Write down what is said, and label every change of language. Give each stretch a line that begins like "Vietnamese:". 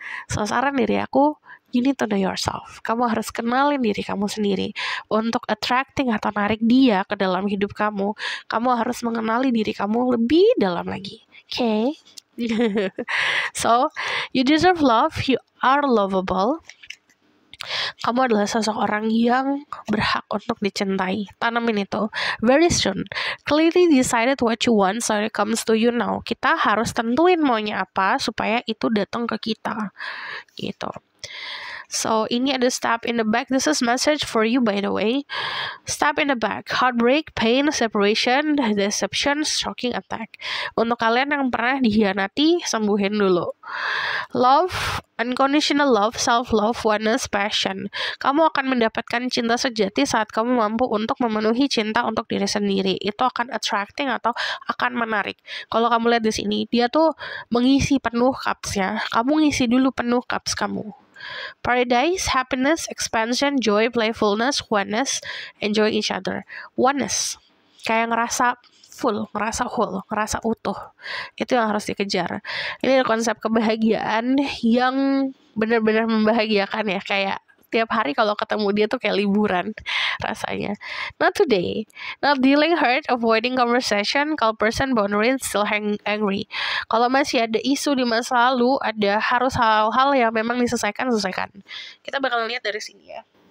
English: So
Indonesian: saran dari aku,
English: you need to know yourself.
Indonesian: Kamu harus kenalin diri kamu sendiri. Untuk attracting atau narik dia ke dalam hidup kamu, kamu harus mengenali diri kamu lebih dalam lagi. Okay?
English: So, you deserve love. You are lovable.
Indonesian: Kamu adalah seseorang yang berhak untuk dicintai. Tanamin itu.
English: Very soon. Clearly decided what you want, so it comes to you now.
Indonesian: Kita harus tentuin maunya apa supaya itu datang ke kita. Gitu.
English: So,
Indonesian: ini ada
English: stab in the back. This is message for you, by the way. Stab in the back. Heartbreak, pain, separation, deception, shocking attack.
Indonesian: Untuk kalian yang pernah dihianati, sembuhin dulu.
English: Love, unconditional love, self-love, oneness, passion.
Indonesian: Kamu akan mendapatkan cinta sejati saat kamu mampu untuk memenuhi cinta untuk diri sendiri. Itu akan attracting atau akan menarik. Kalau kamu lihat di sini, dia tuh mengisi penuh cups-nya. Kamu ngisi dulu penuh cups kamu.
English: Paradise, happiness, expansion, joy, playfulness, oneness, enjoy each other.
Indonesian: Oneness, kayak ngerasa full, ngerasa whole, ngerasa utuh. Itu yang harus dikejar. Ini konsep kebahagiaan yang benar-benar membahagiakan ya. Kayak tiap hari kalau ketemu dia tuh kayak liburan rasanya.
English: Not today. Not dealing hurt, avoiding conversation, calm person, boundaries, still angry.
Indonesian: Kalau masih ada isu di masa lalu, ada harus hal-hal yang memang selesaikan. Kita bakal lihat dari sini ya.